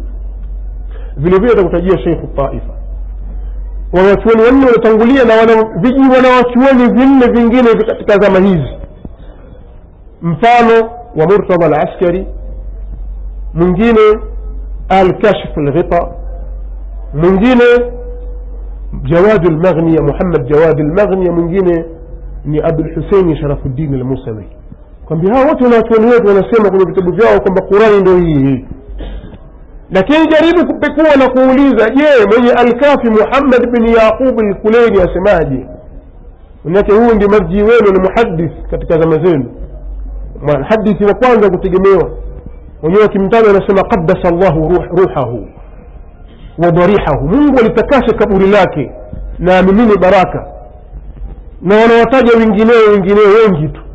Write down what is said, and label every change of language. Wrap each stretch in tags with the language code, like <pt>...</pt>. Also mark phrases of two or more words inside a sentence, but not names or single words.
<sw>Vile vile atakutajia Sheikh al-Taifa. Wanachuoni wanne walitangulia na wanawachuoni vinne vingine katika zama hizi, mfano wa Murtada al-Askari, mwingine al-Kashf al-Ghita, mwingine Jawad al-Maghni, Muhammad Jawad al-Maghni, mwingine ni Abdul Hussein Sharafuddin al-Musawi. Kwamba hao wote wanachuoni wetu wanasema kwenye vitabu vyao kwamba Qur'ani ndio hii. Lakini jaribu kupekua na kuuliza, je, mwenye al-Kafi Muhammad bin Yaqub al-Kulaini asemaje? Unake huyu ndiye marji wenu, ni muhaddith katika zama zenu, muhaddith wa kwanza kutegemewa. Wenyewe kimtaja anasema</sw> <ar>قدس الله روحه وضريحه,</ar> <sw>Mungu alitakasha kaburi lake na amimini baraka, na wanawataja wengineo wengi tu.</sw>